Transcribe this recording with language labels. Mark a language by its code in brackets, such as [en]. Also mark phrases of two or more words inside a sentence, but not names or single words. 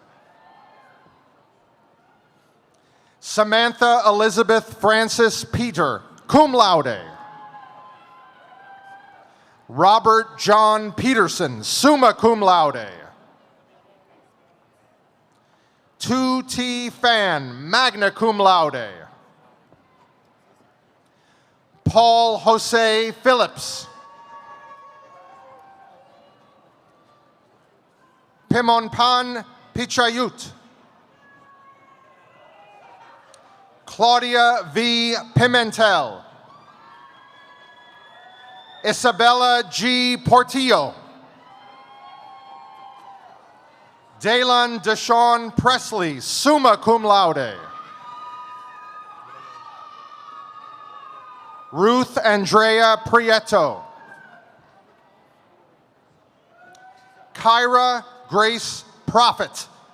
[en] Samantha Elizabeth Francis Peter, [la] cum laude. [en] Robert John Peterson, [la] summa cum laude. [en] Tu T. [la] Fan, magna cum laude. [en] Paul Jose Phillips. Pimonpan Pichayut. Claudia V. Pimentel. Isabella G. Portillo. Dalen Deshawn Presley, [la] summa cum laude. [en] Ruth Andrea Prieto. Kyra Grace Prophet.